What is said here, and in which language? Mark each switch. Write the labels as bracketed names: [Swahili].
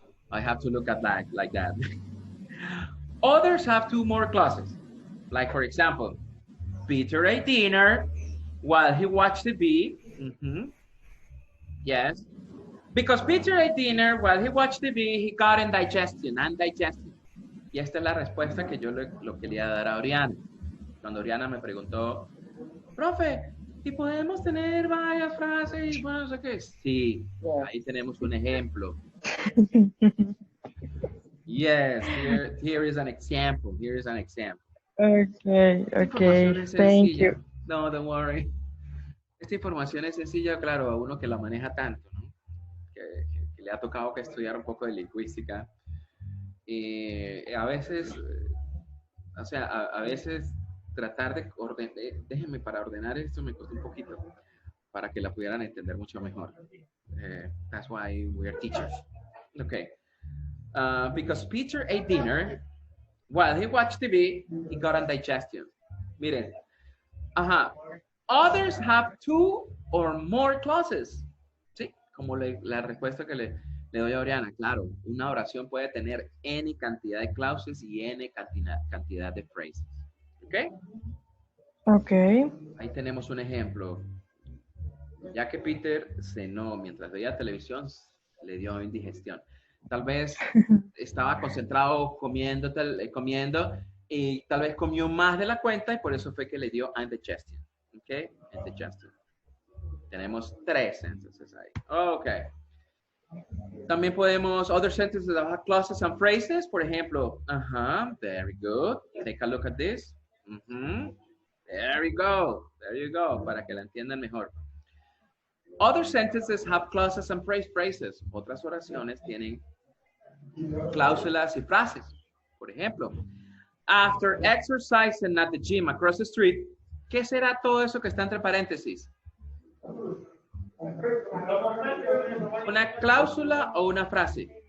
[English] I have to look at that like that. Others have two more clauses. Like, for example, Peter ate dinner while he watched TV. Yes. Because Peter ate dinner while he watched TV, he got indigestion, indigestion. [Spanish] Y esta es la respuesta que yo lo quería dar a Oriana. Cuando Oriana me preguntó, profe, ¿y podemos tener varias frases? Bueno, no sé qué. Sí, ahí tenemos un ejemplo. [English] Yes, here is an example. Here is an example. Okay, okay, thank you. No, don't worry. [Spanish] Esta información es sencilla, claro, a uno que la maneja tanto, ¿no? Que le ha tocado que estudiar un poco de lingüística. Y a veces, o sea, a veces tratar de ordenar, déjenme para ordenar esto me costó un poquito, para que la pudieran entender mucho mejor. [English] That's why we are teachers. Okay. Because Peter ate dinner while he watched TV, he got indigestion. [Spanish] Miren. Ajá. [English] Others have two or more clauses. [Spanish] Sí, como la respuesta que le doy a Oriana. Claro, una oración puede tener N cantidad de clauses y N cantidad de phrases. ¿Ok? Ok. Ahí tenemos un ejemplo. Ya que Peter cenó mientras veía televisión, le dio indigestión. Tal vez estaba concentrado comiendo y tal vez comió más de la cuenta y por eso fue que le dio indigestion. ¿Ok? Indigestion. Tenemos 3 sentences ahí. Ok. También podemos, [English] other sentences that have clauses and phrases. [Spanish] Por ejemplo, [English] very good. Take a look at this. There you go. There you go. [Spanish] Para que la entiendan mejor. [English] Other sentences have clauses and phrases. [Spanish] Otras oraciones tienen cláusulas y frases. Por ejemplo, [English] after exercising at the gym across the street, [Spanish] ¿qué será todo eso que está entre paréntesis? ¿Una cláusula o una frase?